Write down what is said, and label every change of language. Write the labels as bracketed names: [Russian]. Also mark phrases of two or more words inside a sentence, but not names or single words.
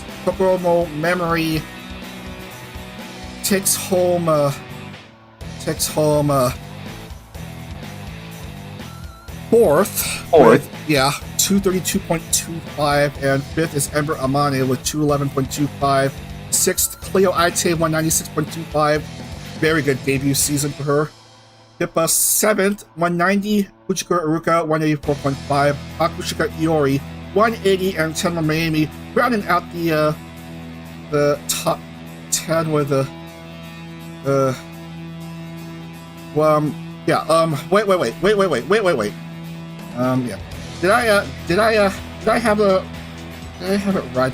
[English] Kokoromo Memory takes home fourth. With, 232.25, and fifth is Ember Amane with 211.25. Sixth, Cleo Aite, 196.25. Very good debut season for her. Hippa 7th, 190. Uchiko Iruka, 184.5. Akushika Iori, 180, and Tenma Miami rounding out the top 10 with wait. Did I have it right?